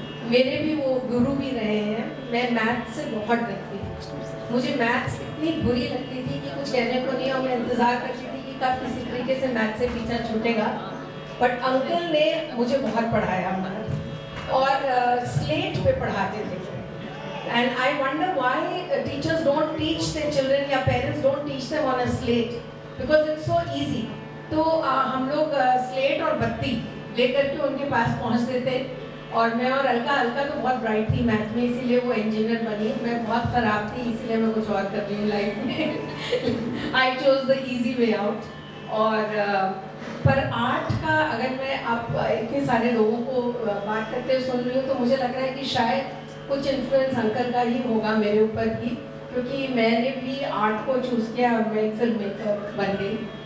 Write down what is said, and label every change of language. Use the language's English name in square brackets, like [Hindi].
[Hindi] मेरे भी वो गुरु भी रहे हैं. मैं मैथ्स से बहुत डरती थी. मुझे मैथ्स इतनी बुरी लगती थी कि कुछ कहने को नहीं, और मैं इंतज़ार करती थी कि कब किसी तरीके से मैथ्स से पीछा छूटेगा. बट अंकल ने मुझे बहुत पढ़ाया मैथ, और स्लेट पे पढ़ाते थे. [English] And I wonder why teachers don't teach their children या parents don't teach them on a slate, because it's so easy. [Hindi] तो हम लोग स्लेट और बत्ती लेकर के उनके पास पहुंचते थे. और मैं और अलका तो बहुत ब्राइट थी मैथ में, इसीलिए वो इंजीनियर बनी. मैं बहुत ख़राब थी, इसीलिए मैं कुछ और कर रही हूँ लाइफ में. [English] I chose the easy way out. [Hindi] और पर आर्ट का अगर मैं आप इतने सारे लोगों को बात करते हुए सुन रही हूँ, तो मुझे लग रहा है कि शायद कुछ इन्फ्लुएंस अंकल का ही होगा मेरे ऊपर भी, क्योंकि मैंने भी आर्ट को चूज़ किया और मैं एक फिल्म मेकर बन गई.